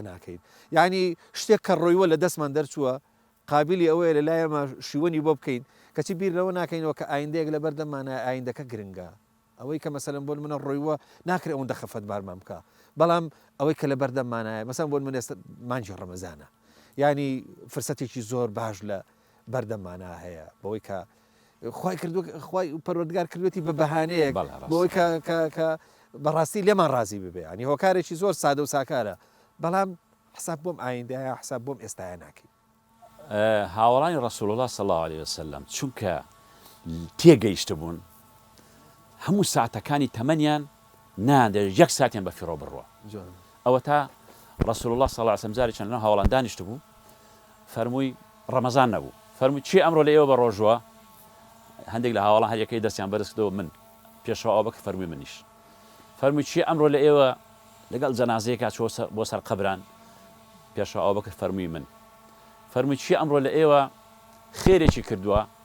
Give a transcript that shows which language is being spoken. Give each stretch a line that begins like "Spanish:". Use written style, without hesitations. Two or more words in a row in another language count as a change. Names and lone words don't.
Central Kurdish: ناکەین یعنی شتێک کە ڕۆیوە لە دەستمان دەرچووە قابلی ئەوەیە لە لایەمە شیوەنی بۆ بکەین کەچی بیر لەوە ناکەینەوە کە ئایندەیەک لە بەردەمانە ئایندەکە گرنگە ئەوەی کە مەسەلەن بۆ منە ڕۆیوە ناکرێت ئەوەندە خەفەت بارمان بکە بەڵام ئەوەی کە لە بەردەمانایە مەسەڵەن بۆ من ئێستا مانجی ڕەمەزانە ینی فرسەتێکی زۆر باش لە بەردەمانە هەیە بەوەی کە خی پەروەردگار کردوێتی بە بەهانەیەک بۆی کە بەڕاستی لێمان ڕازی ببێ ینی هۆکارێکی زۆر سادە و ساکارە بەڵام حساب بۆم ئایندەیە حساب بۆم ئێستاە ناکەین هاوڵانی ڕەسوڵ الله
Arabic: صلی الله عليه وسلم
Central Kurdish: چونکە تێگەیشت بوون هەموو ساعتەکانی تەمەنیان نادە یەک ساتیان بە فیڕۆ بڕوە ئەوە تا ڕسول الله
Arabic: صلی الله علیه
Central Kurdish: و جارێکیان لەناو هاوڵان دانیشت بوو فەرمووی ڕەمەزان نەبوو فەرمووی چی ئەمڕۆ لە ئێوە بە ڕۆژوە هەندێک لە هاوڵان هەر یەکەی دەستیان بەرزکردەوە من پێشەوە ئەوبەکر فەرمووی منیش فەرمووی چی ئەمڕۆ لە ئێوە لەگەڵ جەنازەیەکا چۆ بۆ سەر قەبران پێشەوە ئەوبەکر فەرمووی من فەرمووی چی ئەمڕۆ لە ئێوە خێرێکی کردووە